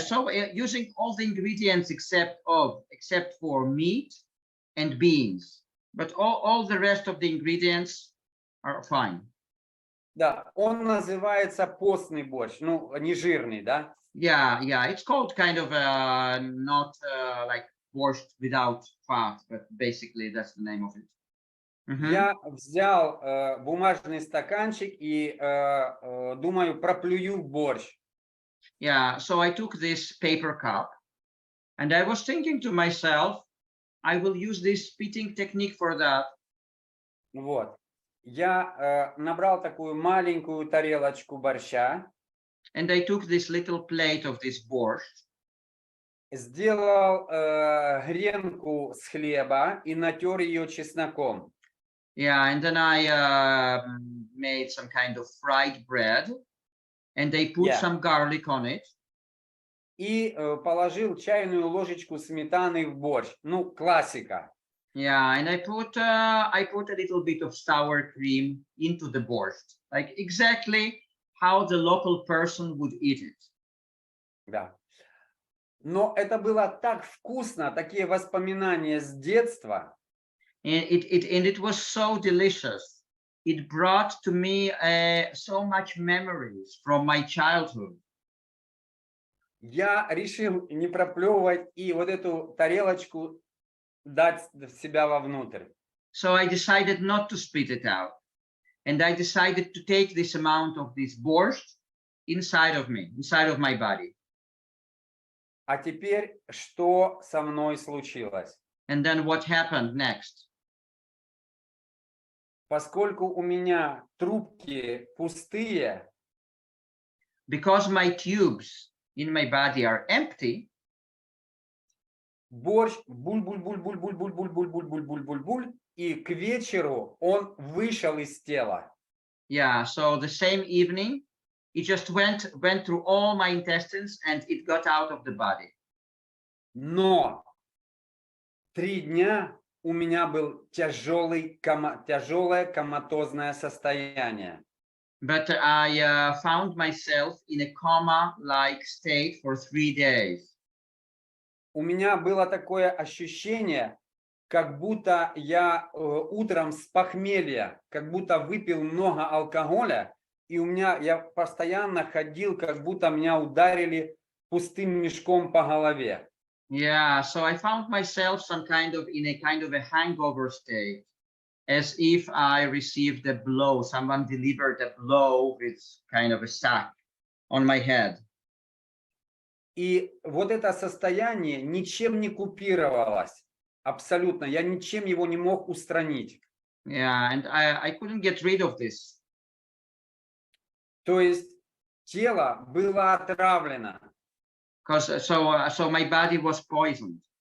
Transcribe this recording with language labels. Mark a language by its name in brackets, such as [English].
[English] So using all the ingredients except for meat and beans, but all the rest of the ingredients are fine. [Russian] Да, он называется постный борщ, ну, не жирный, да? [English] Yeah, it's called kind of not like borscht without fat, but basically that's the name of it. [Russian] Я взял бумажный стаканчик и думаю, проплюю борщ. [English] Yeah, so I took this paper cup and I was thinking to myself, I will use this spitting technique for that. [Russian] Вот. Я набрал такую маленькую тарелочку борща. [English] And I took this little plate of this borscht. [Russian] Сделал гренку с хлеба и натер ее чесноком. [English] Yeah, and then I made some kind of fried bread and I put some garlic on it. [Russian] И положил чайную ложечку сметаны в борщ. Ну, классика. [English] Yeah, and I put a little bit of sour cream into the borscht, like exactly how the local person would eat it. [Russian] Да. Но это было так вкусно, такие воспоминания с детства. [English] And it was so delicious. It brought to me so much memories from my childhood. [Russian] Я решил не проплевывать и вот эту тарелочку дать в себя вовнутрь. [English] So I decided not to spit it out. And I decided to take this amount of this borscht inside of me, inside of my body. [Russian] А теперь что со мной случилось? [English] And then what happened next? [Russian] Поскольку у меня трубки пустые, [English] Because my tubes in my body are empty, [Russian] борщ буль-буль-буль-буль-буль-буль-буль-буль-буль-буль-буль, и к вечеру он вышел из тела. [English] yeah, so the same evening, it just went through all my intestines and it got out of the body. [Russian] Но 3 дня у меня был тяжелое коматозное состояние. [English] But I found myself in a coma-like state for 3 days. [Russian] У меня было такое ощущение, как будто я утром с похмелья, как будто выпил много алкоголя, и я постоянно ходил, как будто меня ударили пустым мешком по голове. [English] Yeah, so I found myself in a kind of a hangover state, as if I received a blow, someone delivered a blow with kind of a sack on my head. [Russian] И вот это состояние ничем не купировалось, абсолютно, я ничем его не мог устранить. [English] Yeah, and I couldn't get rid of this. [Russian] То есть тело было отравлено. [English] Because so my body was poisoned.